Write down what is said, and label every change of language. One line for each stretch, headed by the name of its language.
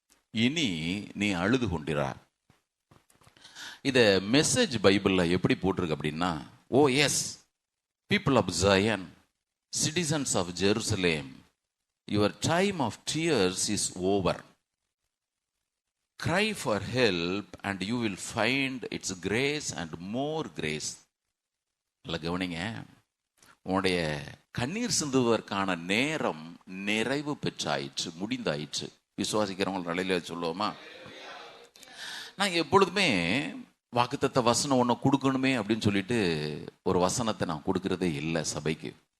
Tamil: இனி நீ அழுது கொண்டிராய். இத மெசேஜ் பைபிள்ல எப்படி போட்டிருக்கு அப்படின்னா,
English: O yes people of Zion, citizens of Jerusalem, your time of tears is over. Cry for help and you will find its grace and more grace.
Tamil: நல்ல கவனிங்க. உன்னுடைய கண்ணீர் சிந்துவதற்கான நேரம் நிறைவு பெற்றாயிற்று, முடிந்தாயிற்று. விசுவாசிக்கிறவங்க நிலையில சொல்லுவோமா? நான் எப்பொழுதுமே வாக்குத்தத்த வசனம் ஒன்று கொடுக்கணுமே அப்படின்னு சொல்லிட்டு ஒரு வசனத்தை நான் கொடுக்கறதே இல்லை சபைக்கு.